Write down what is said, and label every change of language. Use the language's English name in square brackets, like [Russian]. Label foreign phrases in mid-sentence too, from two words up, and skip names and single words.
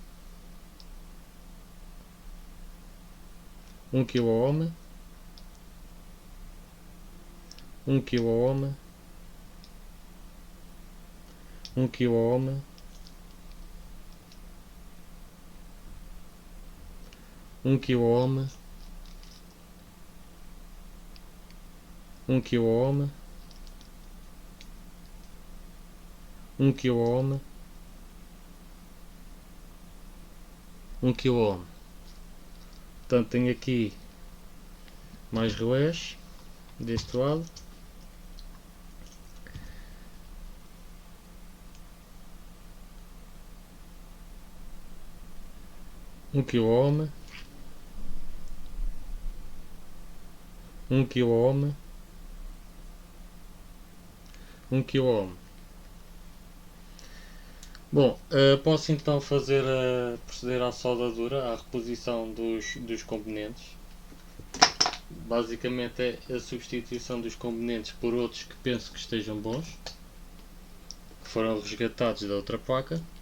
[Portuguese] 1 kΩ, 1 kΩ, 1 kΩ, 1 kΩ, 1 kΩ, 1 kΩ, 1 kΩ. Portanto, tenho aqui mais relés deste lado. Um kΩ, 1 kΩ, 1 kΩ. Bom, posso então proceder à soldadura, à reposição dos componentes. Basicamente é a substituição dos componentes por outros que penso que estejam bons, que foram resgatados da outra placa.